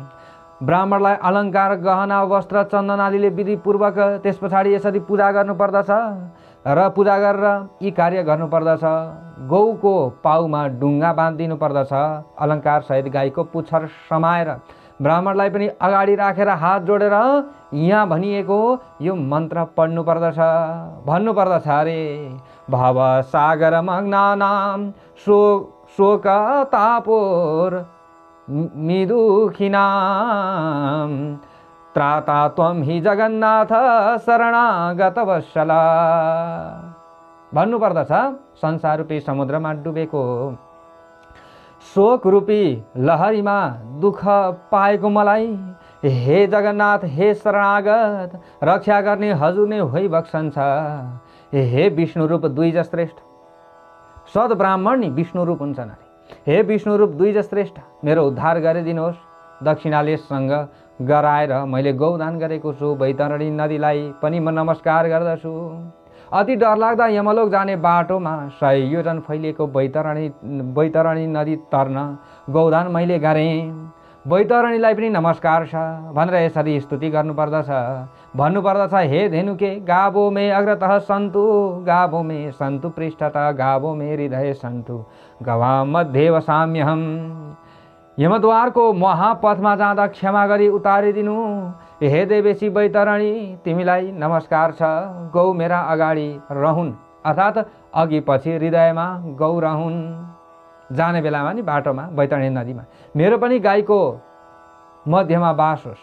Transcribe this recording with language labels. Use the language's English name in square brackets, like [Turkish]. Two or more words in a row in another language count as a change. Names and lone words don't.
[Nepali] ब्राह्मणलाई अलङ्कार गहना वस्त्र चन्दन आदिले विधिपूर्वक त्यस पछाडि यसरी पूजा गर्नुपर्दछ र पूजा गरेर यी कार्य गर्नुपर्दछ। गौको पाउमा डुङ्गा बाँधिदिनु पर्दछ, अलङ्कार सहित गाईको पुच्छर समाएर ब्राह्मणलाई पनि अगाडि राखेर हात जोडेर यहाँ भनिएको यो मन्त्र पढ्नु पर्दछ, भन्नुपर्दछ। [Sanskrit] अरे भव सागर मग्नानां शोक तापोर मिदुखिनां त्राता त्वं हि जगन्नाथ शरणागत वत्सला। [Nepali] भन्नुपर्दछ, संसार रूपी समुद्रमा डुबेको शोक रूपी लहरीमा दुःख पाएको मलाई हे जगन्नाथ, हे शरणागत, रक्षा गर्ने हजुर नै भइबक्सन्छ। हे विष्णु रूप द्विज श्रेष्ठ, सद ब्राह्मण नि विष्णु रूप हुन्छन्। हे विष्णु रूप द्विज श्रेष्ठ, मेरो उद्धार गरिदिनुहोस्। दक्षिणालेसँग गराएर मैले गौदान गरेको छु, बैतरणी नदीलाई पनि म नमस्कार गर्दछु। अति डरलाग्दा यमलोक जाने बाटोमा 100 योजन फैलिएको बैतरणी नदी तर्न गौदान मैले गरेँ। बैतरणीलाई पनि नमस्कार छ भनेर यसरी स्तुति गर्नुपर्दछ। भन्नुपर्दछ, [Sanskrit] हे धेनुके गावो मे अग्रतः सन्तु, गावो मे सन्तु पृष्ठतः, गावो मे हृदय सन्तु, गवामध्ये वसाम्यहम्। [Nepali] यमद्वारको महापथमा जाँदा क्षमा गरी उतारिदिनु। हे देवेशी बैतरणी, तिमीलाई नमस्कार छ। गौ मेरा अगाडि रहन्, अर्थात् अघि पछि हृदयमा गौ रहन्। जाने बेलामा नि बाटोमा बैतरणी नदीमा मेरो पनि गाईको मध्यमा बास होस्।